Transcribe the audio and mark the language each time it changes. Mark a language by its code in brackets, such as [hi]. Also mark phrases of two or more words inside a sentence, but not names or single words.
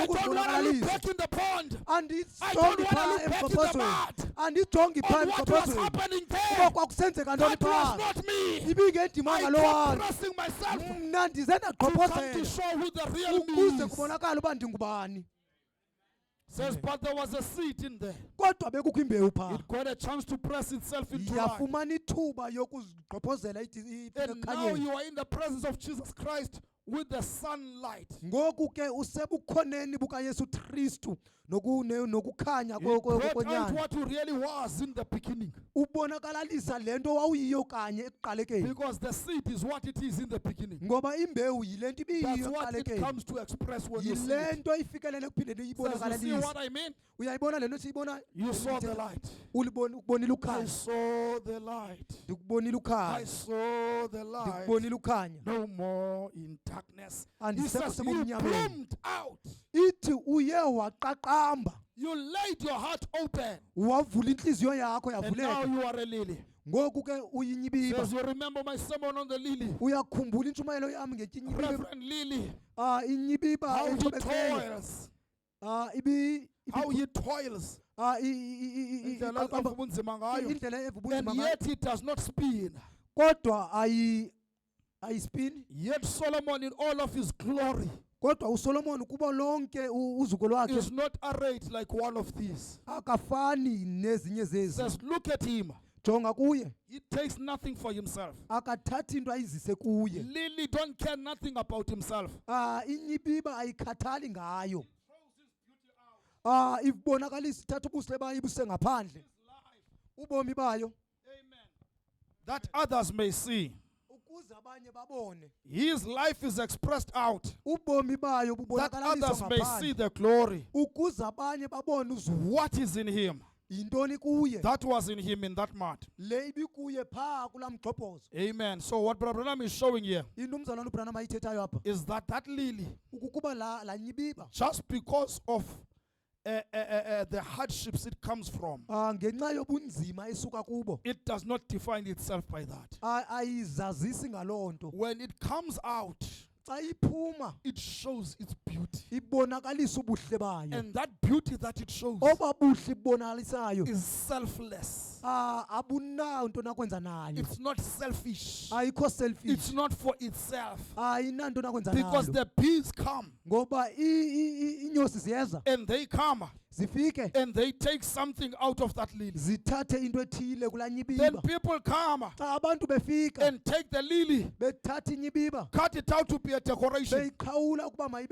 [en] I don't want to look [xh] ukuzibonakalisa. [en] back in the pond. [xh] Andijongi [en] wanna [xh] phaa [en] look back in the [xh] emgqobhozweni [en] mud. [xh] andijongi phaa [en] On what was [xh] emgqobhozweni [en] happening [xh] uba [en] there. [xh] kwakusenzeka ntoni [en] That was [xh] phaa. [en] not me. [xh] Ibingendimanga [en] I [xh] lo [en] kept [xh] wantu [en] pressing myself [xh] mna ndize [en] to come to [xh] ndagqobhozela [en] show who the real me [xh] ukuze [en] is. [xh] kubonakale uba ndingubani. [en] Says, but there was a seed in there. [xh] Kodwa bekukho imbewu phaa. [en] It got a chance to press itself into life. [xh] Yafumana ithuba yokuzigqobhozela [en] And now [xh] ekhanyeni. [en] you are in the presence of Jesus Christ with the sunlight. [xh] Ngoku ke usebukhoneni bukaYesu Kristu nokukhanya [en] It brought out [xh] kwenyanga. [en] what you really was in the beginning. [xh] Ubonakalisa le nto wawuyiyo kanye ekuqalekeni. [en] Because the seed is what it is in the beginning. [xh] Ngoba imbewu yile nto [en] That's [xh] ibiyiyo [en] what it [xh] ekuqalekeni. [en] comes to express when you see [xh] Yile [en] it. [xh] nto ifikelele ekuphindeni [en] Says, you see [xh] iyibonakalisa. [en] what I mean? [xh] Uyayibona le nto siyibona? [en] You saw the light. [xh] Ukubonile [en] I [xh] ukhanya. [en] saw the light. [xh] Ndikubonile [en] I [xh] ukhanya. [en] saw the light. [xh] Ndikubonile ukhanya. [en] No more in darkness. He [xh] Andisekho [en] says, you [xh] sebumnyameni. [en] bloomed out. [xh] Ithi uye waqaqamba. [en] You laid your heart open. [xh] Wavula inhliziyo yakho [en] And now [xh] yavuleka. [en] you are a lily. [xh] Ngoku ke uyinyibiba. [en] Says, you remember my sermon on the lily. [xh] Uyakhumbula intshumayelo yami ngetinyibiba. [en] Reverend Lily. [xh] Inyibiba [en] How he [xh] enthobekele. [en] toils. [xh] Ibi [en] How he toils. Indlela [xh] indlela avubunzima ngayo. evubunzima [en] And [xh] ngayo. [en] yet he does not spin. [xh] Kodwa ayispini. [en] Yet Solomon in all of his glory [xh] Kodwa uSolomon kubo lonke uzuko lwakhe [en] is not arrayed like one of these. [xh] akafani nezinye zezi. [en] Says, look at him. [xh] Jonga kuye. [en] He takes nothing for himself. [xh] Akathathi into ayizise kuye. [en] Lily don't care nothing about himself. [xh] Inyibiba ayikhathali ngayo. Ibonakalisa ithatha ubuhle bayo ibuse ngaphandle. Ubomi bayo. [en] Amen. That others may see. [xh] Ukuze abanye babone. [en] His life is expressed out. [xh] Ubomi bayo [en] That [xh] bubonakaliswa [en] others may see [xh] ngaphandle. [en] the glory. [xh] Ukuze abanye babone uzulu. [en] What is in him? [xh] Yintoni kuye? [en] That was in him in that mud. [xh] Le ibikuye phaa kulamgxobhozo. [en] Amen. So what Brother Branham is showing here [xh] Into umzalwane uBranham ayithethayo apha. [en] is that lily, [xh] Ukukuba la nyibiba. [en] just because of the hardships it comes from, [xh] Ngenxa yobunzima esuka kubo. [en] it does not define itself by that. [xh] Ayizazisi ngaloo nto. [en] When it comes out, [xh] Xa iphuma [en] it shows its beauty. [xh] ibonakalisa ubuhle bayo. [en] And that beauty that it shows [xh] Oba buhle ibonakalisayo. [en] is selfless. [xh] Abunayo into nakwenza nayo. [en] It's not selfish. [xh] Ayikho selfish. [en] It's not for itself. [xh] Ayinanto nakwenza [en] Because [xh] nayo. [en] the bees come [xh] Ngoba inyosi ziyeza [en] and they come [xh] zifike [en] and they take something out of that lily. [xh] zithathe into ethile kula [en] Then [xh] nyibiba. [en] people come [xh] Xa abantu befika [en] and take the lily, [xh] bethatha inyibiba [en] cut it out to be a decoration [xh] beyiqhawula ukuba mayibe